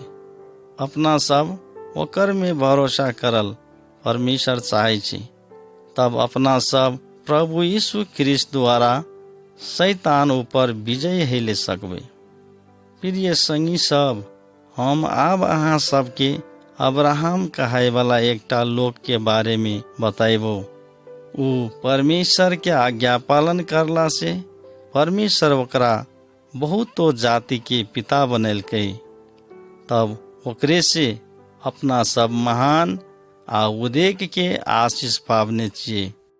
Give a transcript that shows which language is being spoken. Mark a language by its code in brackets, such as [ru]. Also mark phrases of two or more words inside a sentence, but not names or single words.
[mai] अपना सब ओकर में भरोसा करल परमेश्वर चाहे छै। तब अपना सब प्रभु यीशु ख्रिस्ट द्वारा शैतान ऊपर विजय हेले सकबै। प्रिय संगी सब, हम आब अहाँ सबके अब्राहम कहाय वाला एकटा लोक के बारे में बताइबो। ऊ परमेश्वर के आज्ञा पालन करला से परमेश्वर ओकरा बहुतो जाति के पिता बनैलकै। तब ओकरे से अपना सब महान आ उदेक के आशीष पावने छिए।